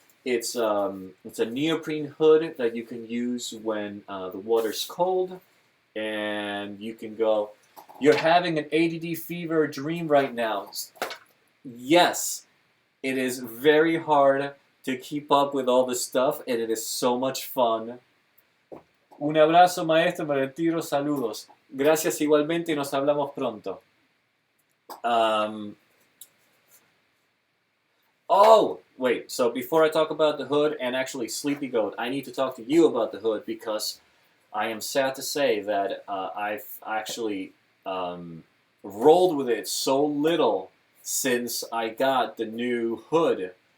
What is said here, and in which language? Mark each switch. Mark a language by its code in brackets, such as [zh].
[en] It's a neoprene hood that you can use when the water's cold, and you can go. You're having an ADD fever dream right now. Yes, it is very hard to keep up with all this stuff, and it is so much fun. [es] Un abrazo, maestro, me retiro, saludos. Gracias igualmente, nos hablamos pronto. [en] Oh, wait, so before I talk about the hood and actually Sleepy Goat, I need to talk to you about the hood because I am sad to say that I've actually rolled with it so little since I got the new hood.